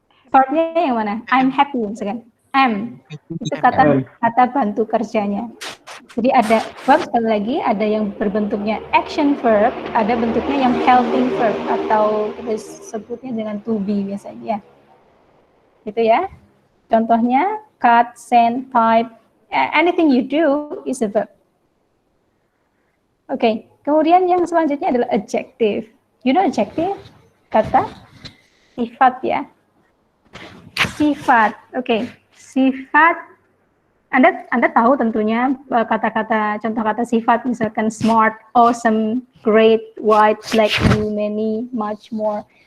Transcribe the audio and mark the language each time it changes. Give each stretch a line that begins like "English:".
Indonesian: Verbnya yang mana?
English: I'm happy,
Indonesian: misalkan. Am, itu kata bantu kerjanya. Jadi ada verb, sekali lagi, ada yang berbentuknya action verb, ada bentuknya yang helping verb, atau kita sebutnya dengan to be biasanya. Gitu ya.
English: Contohnya, cut, send, type, anything you do is a verb.
Indonesian: Oke, kemudian yang selanjutnya adalah adjective.
English: You know adjective?
Indonesian: Kata Sifat ya. Sifat. Oke. Sifat. Anda tahu tentunya kata-kata contoh kata sifat misalkan smart, awesome, great, white, black, blue, many, much more.